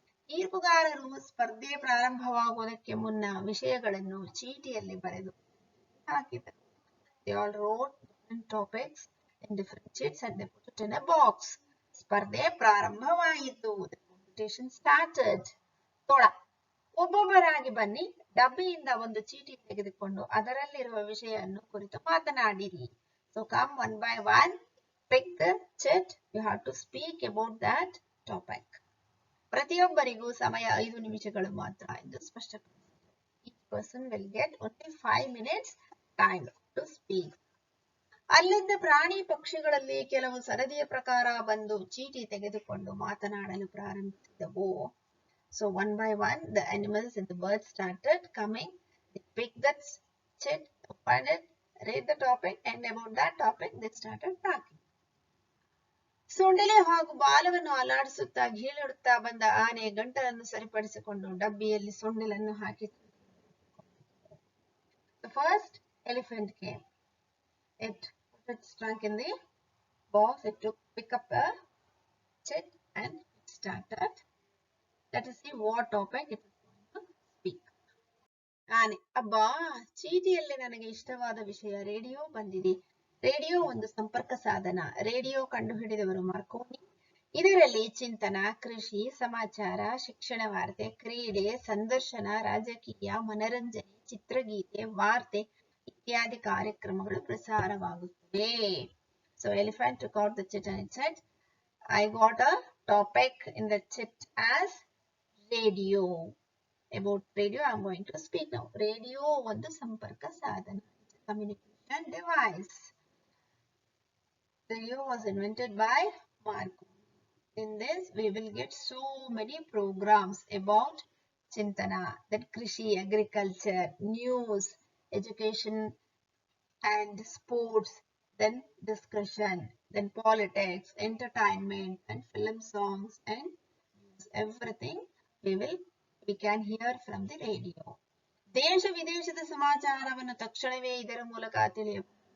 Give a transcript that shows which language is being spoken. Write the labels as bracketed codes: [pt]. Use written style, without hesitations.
[kn] ತೀರ್ಪುಗಾರರು ಸ್ಪರ್ಧೆ ಪ್ರಾರಂಭವಾಗುವುದಕ್ಕೆ ಮುನ್ನ ವಿಷಯಗಳನ್ನು ಚೀಟಿಯಲ್ಲಿ ಬರೆದು ಹಾಕಿದರು. [en] They all wrote different topics in different sheets and they put it in a box. [kn] ಸ್ಪರ್ಧೆ ಪ್ರಾರಂಭವಾಯಿತು. [en] The competition started. [kn] ತೋಳ, ಒಬ್ಬೊಬ್ಬರಾಗಿ ಬನ್ನಿ, ಡಬ್ಬಿಯಿಂದ ಒಂದು ಚೀಟಿ ತೆಗೆದುಕೊಂಡು ಅದರಲ್ಲಿರುವ ವಿಷಯವನ್ನು ಕುರಿತು ಮಾತನಾಡಿರಿ. [en] So come one by one, pick the chit. You have to speak about that topic. [kn] ಪ್ರತಿಯೊಬ್ಬರಿಗೂ ಸಮಯ 5 ನಿಮಿಷಗಳು ಮಾತ್ರ ಎಂದು ಸ್ಪಷ್ಟಪಡಿಸಿದರು. [en] Each person will get only 5 minutes time to speak. [kn] ಅಲ್ಲಿದ್ದ ಪ್ರಾಣಿ ಪಕ್ಷಿಗಳಲ್ಲಿ ಕೆಲವು ಸರದಿಯ ಪ್ರಕಾರ ಬಂದು ಚೀಟಿ ತೆಗೆದುಕೊಂಡು ಮಾತನಾಡಲು ಪ್ರಾರಂಭಿಸಿದವು. [en] So one by one the animals and the birds started coming. They picked that chit, opened it, read the topic, and about that topic they started talking. [kn] ಸೊಂಡಿಲೆ ಹಾಗೂ ಬಾಲವನ್ನು ಅಲಾಡಿಸುತ್ತಾ ಗೀಳಿಡುತ್ತಾ ಬಂದ ಆನೆ ಗಂಟಲನ್ನು ಸರಿಪಡಿಸಿಕೊಂಡು ಡಬ್ಬಿಯಲ್ಲಿ ಸೊಂಡಿಲನ್ನು ಹಾಕಿ. [en] The first elephant came. It put its trunk in the box. It took pick up a chit and it started. Let us see what topic it is going to speak. [kn] ಆನೆ, ಅಬ್ಬಾ, ಚೀಟಿಯಲ್ಲಿ ನನಗೆ ಇಷ್ಟವಾದ ವಿಷಯ ರೇಡಿಯೋ ಬಂದಿದೆ. Radio ಒಂದು ಸಂಪರ್ಕ ಸಾಧನ. Radio ಕಂಡುಹಿಡಿದವರು Marconi. ಇದರಲ್ಲಿ ಚಿಂತನ, ಕೃಷಿ, ಸಮಾಚಾರ, ಶಿಕ್ಷಣ ವಾರ್ತೆ, ಕ್ರೀಡೆ, ಸಂದರ್ಶನ, ರಾಜಕೀಯ, ಮನರಂಜನೆ, ಚಿತ್ರಗೀತೆ, ವಾರ್ತೆ ಇತ್ಯಾದಿ ಕಾರ್ಯಕ್ರಮಗಳು ಪ್ರಸಾರವಾಗುತ್ತವೆ. [en] So elephant took out the chit and it said, I got a topic in the chit as radio. About radio I am going to speak now. [kn] Radio ಒಂದು ಸಂಪರ್ಕ ಸಾಧನ. [en] It's a communication device. Radio was invented by Marconi. In this we will get so many programs about Chintana, then Krishi, agriculture, news, education and sports, then discussion, then politics, entertainment and film songs and news. Everything we can hear from the radio. [kn] ದೇಶ ವಿದೇಶದ ಸಮಾಚಾರವನ್ನು ತಕ್ಷಣವೇ ಇದರ ಮೂಲಕ ತಿಳಿಯಬಹುದು.